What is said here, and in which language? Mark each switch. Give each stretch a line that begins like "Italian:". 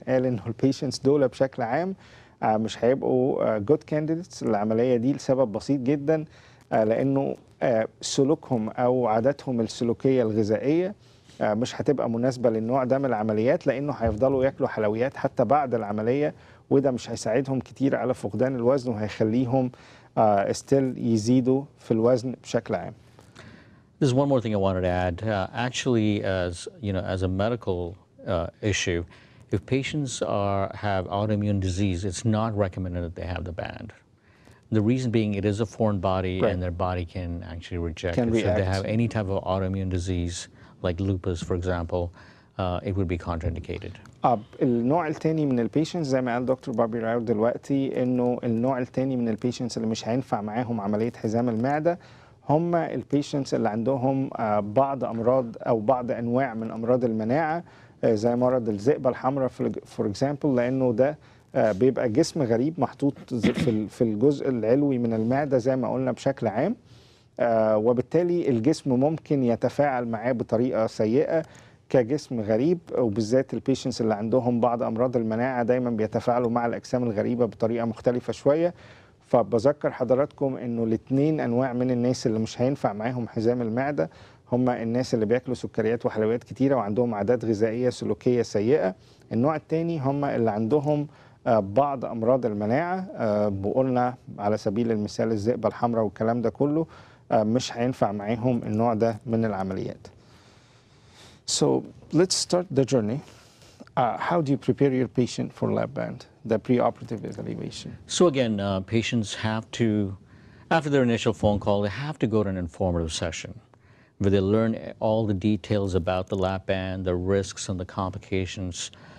Arabic: قال إنه البيشنتس دول بشكل عام مش هيبقوا
English: good candidates
Arabic: للعملية دي لسبب بسيط جدا، لأنه سلوكهم أو عاداتهم السلوكية الغذائية مش هتبقى مناسبة للنوع ده من العمليات، لأنه هيفضلوا ياكلوا حلويات حتى بعد العملية، وده مش هيساعدهم كتير على فقدان الوزن وهيخليهم
English: still
Arabic: يزيدوا في الوزن بشكل عام.
English: There's one more thing I wanted to add. Actually, as you know, as a medical issue, if patients have autoimmune disease, it's not recommended that they have the band. The reason being, it is a foreign body, and their body can actually reject it. So if they have any type of autoimmune disease, like lupus, for example, it would be contraindicated.
Arabic: النوع الثاني من البيشنتس زي ما قال دكتور بوبي راو دلوقتي، انه النوع الثاني من البيشنتس اللي مش هينفع معاهم عملية حزام المعدة هم البيشنتس اللي عندهم بعض امراض او بعض انواع من امراض المناعه، زي مرض الذئبه الحمراء
English: for example,
Arabic: لانه ده بيبقى جسم غريب محطوط في الجزء العلوي من المعده زي ما قلنا بشكل عام، وبالتالي الجسم ممكن يتفاعل معاه بطريقه سيئه كجسم غريب، وبالذات البيشنتس اللي عندهم بعض امراض المناعه دايما بيتفاعلوا مع الاجسام الغريبه بطريقه مختلفه شويه. فبذكر حضراتكم انه الاثنين انواع من الناس اللي مش هينفع معاهم حزام المعده هم الناس اللي بياكلوا سكريات وحلويات كتيره وعندهم عادات غذائيه سلوكيه سيئه. النوع الثاني هم اللي عندهم بعض امراض المناعه، وقلنا على سبيل المثال الذئبه الحمراء والكلام ده كله مش هينفع معاهم النوع ده من العمليات.
English: So let's start the journey. How do you prepare your patient for lap-band, the preoperative evaluation? So again, patients have to, after their initial phone call, they have to go to an informative session where they learn all the details about the lap-band, the risks and the complications.